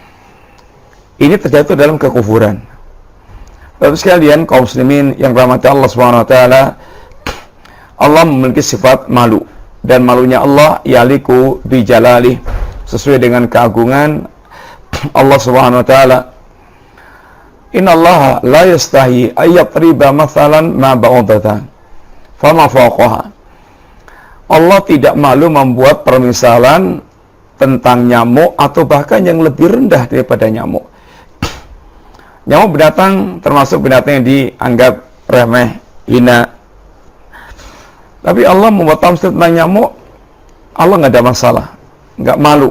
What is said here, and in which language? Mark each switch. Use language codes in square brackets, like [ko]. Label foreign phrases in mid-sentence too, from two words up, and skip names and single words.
[id] Ini terjatuh dalam kekufuran. Bapak sekalian, kaum muslimin yang rahmati Allah SWT, Allah memiliki sifat malu, dan malunya Allah [ar] يليق بجلاله, [id] sesuai dengan keagungan Allah SWT. [ar] إن الله لا يستحي أن يضرب مثلا ما بعوضة فما فوقها. [id] Allah tidak malu membuat permisalan tentang nyamuk atau bahkan yang lebih rendah daripada nyamuk. Nyamuk binatang termasuk binatang yang dianggap remeh, hina. Tapi Allah membuat tamsil tentang nyamuk, Allah nggak ada masalah, nggak malu.